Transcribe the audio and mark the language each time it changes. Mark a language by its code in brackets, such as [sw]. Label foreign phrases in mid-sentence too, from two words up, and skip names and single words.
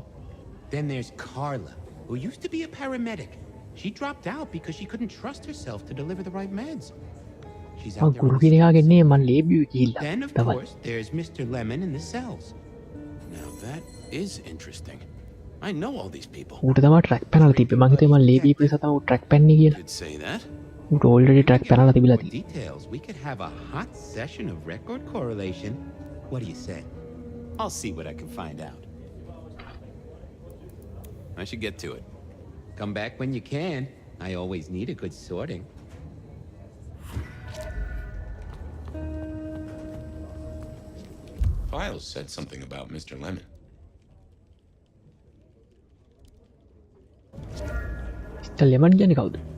[en] Then there's Carla, who used to be a paramedic. She dropped out because she couldn't trust herself to deliver the right meds. She's out there. Then, of course, there's Mr. Lemon in the cells. Now that is interesting. I know all these people. [si] ඌට තමයි ට්‍රැක් පැනලා තිබ්බේ. මං හිතුවේ මං ලේබී නිසා තමයි ට්‍රැක් පැන්නේ කියලා. [en] Could say that. [si] ඌට already ට්‍රැක් පැනලා තිබිලා තියෙනවා. [en] Details. We could have a hot session of record correlation. What do you say? I'll see what I can find out. I should get to it. Come back when you can. I always need a good sorting. Files said something about Mr. Lemon. Mr. [si] Lemon කියන්නේ කවුද?